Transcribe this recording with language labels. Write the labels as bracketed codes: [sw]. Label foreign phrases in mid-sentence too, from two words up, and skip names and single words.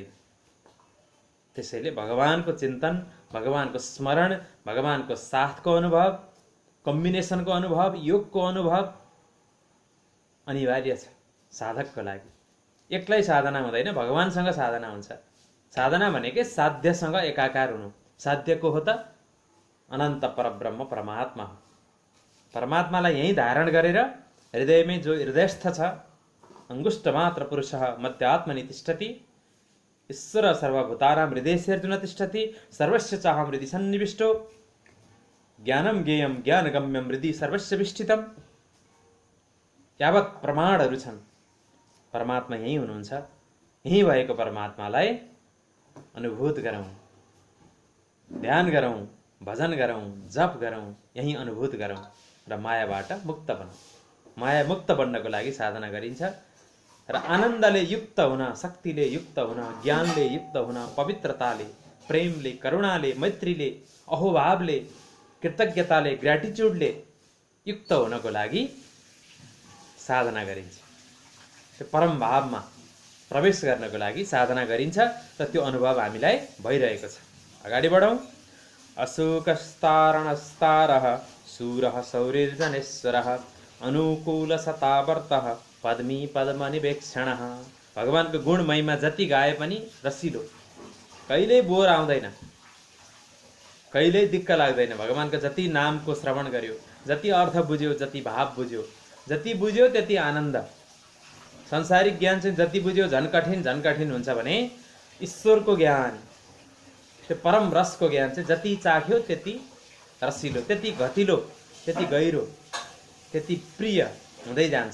[ne] त्यसैले भगवानको चिन्तन, भगवानको स्मरण, भगवानको साथको अनुभव, कम्बिनेसनको अनुभव, योगको अनुभव अनिवार्य छ साधकको लागि। एक्लै साधना हुँदैन, भगवानसँग साधना हुन्छ। साधना भनेकै साध्यसँग एकाकार हुनु। साध्य को हो त? अनन्त परब्रह्म परमात्मा हो। परमात्मालाई यहीँ धारण गरेर हृदयमै जो हृदयस्थ छ, [sa] अंगुष्ठ मात्र पुरुषः मध्यात्मनि तिष्ठति, ईश्वर सर्वभूतानां हृदयेऽर्जुन तिष्ठति, सर्वस्य चाहं हृदि सन्निविष्टो, ज्ञानं ज्ञेयं ज्ञानगम्यं हृदि सर्वस्य विष्ठितम्। [ne] यावत् प्रमाणहरू छन्, परमात्मा यहीँ हुनुहुन्छ। यहीँ भएको परमात्मालाई अनुभूत गरौँ, ध्यान गरौँ, भजन गरौँ, जप गरौँ, यहीँ अनुभूत गरौँ र मायाबाट मुक्त बनौँ। माया मुक्त बन्नको लागि साधना गरिन्छ र आनन्दले युक्त हुन, शक्तिले युक्त हुन, ज्ञानले युक्त हुन, पवित्रताले, प्रेमले, करुणाले, मैत्रीले, अहोभावले, कृतज्ञताले, ग्र्याटिट्युडले युक्त हुनको लागि साधना गरिन्छ। त्यो परम भावमा प्रवेश गर्नको लागि साधना गरिन्छ र त्यो अनुभव हामीलाई भइरहेको छ। अगाडि बढौँ। [sa] अशोकस्तारणस्तारः शूरः शौरिर्जनेश्वरः अनुकूलशतावर्तः पद्मी पद्मनिवेक्षणः। [ne] भगवानको गुण महिमा जति गाए पनि रसिलो, कहिल्यै बोर आउँदैन, कहिल्यै दिक्क लाग्दैन। भगवानको जति नामको श्रवण गर्यो, जति अर्थ बुझ्यो, जति भाव बुझ्यो, जति बुझ्यो त्यति आनन्द। संसारिक ज्ञान चाहिँ जति बुझ्यो झन् कठिन हुन्छ भने ईश्वरको ज्ञान, त्यो परम रसको ज्ञान चाहिँ जति चाख्यो त्यति रसिलो, त्यति घटिलो, त्यति गहिरो, त्यति प्रिय हुँदै जान्छ।